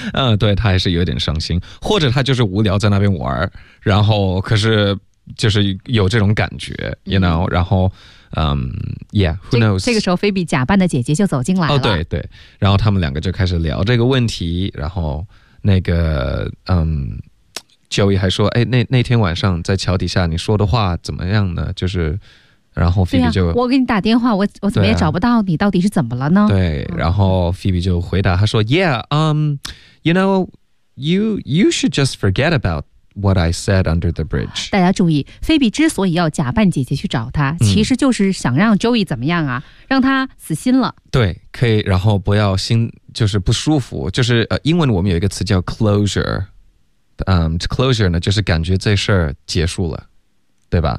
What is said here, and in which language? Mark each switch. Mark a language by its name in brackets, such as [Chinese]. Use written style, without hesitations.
[Chinese] 嗯，对，他还是有点伤心，或者他就是无聊在那边玩，然后可是就是有这种感觉 [English] you know， [Chinese] 然后 [English] yeah, who knows？ [Chinese] 这个时候菲比假扮的姐姐就走进来了。哦，对对，然后他们两个就开始聊这个问题，然后那个Joey 还说，哎，那天晚上在桥底下你说的话怎么样呢？就是，然后菲比就、啊、我给你打电话，我怎么也找不到你、啊、到底是怎么了呢？对，然后菲比就回答，他说 [English] Yeah, you know, you should just forget about what I said under the bridge. [Chinese] 大家注意，菲比之所以要假扮姐姐去找他，其实就是想让 Joey 怎么样啊、嗯、让他死心了。对，可以，然后不要心就是不舒服，就是英文我们有一个词叫 closure。 Closure 呢就是感觉这事儿结束了。对吧？